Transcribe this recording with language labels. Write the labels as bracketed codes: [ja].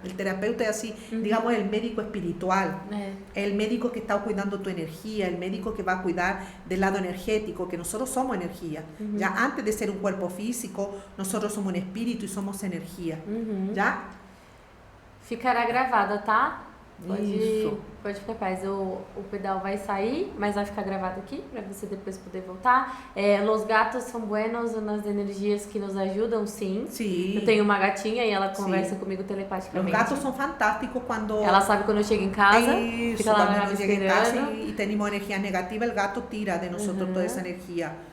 [es] El terapeuta es así, digamos, el médico espiritual, el médico que está cuidando tu energía, el médico que va a cuidar del lado energético, que nosotros somos energía, ¿ya? Antes de ser un cuerpo físico, nosotros somos un espíritu y somos energía, ¿ya? [pt] Ficará gravada, tá? Isso. Pode ficar paz. O pedal vai sair, mas vai ficar gravado aqui para você depois poder voltar. Los gatos são buenos nas energias que nos ajudam, sim. Sim. Eu tenho uma gatinha e ela conversa comigo telepaticamente. Os gatos são fantásticos quando... Ela sabe quando eu chego em casa. Isso, fica lá quando chega em casa esperando. e temos energia negativa, [es] el gato tira de nosotros toda esa energía.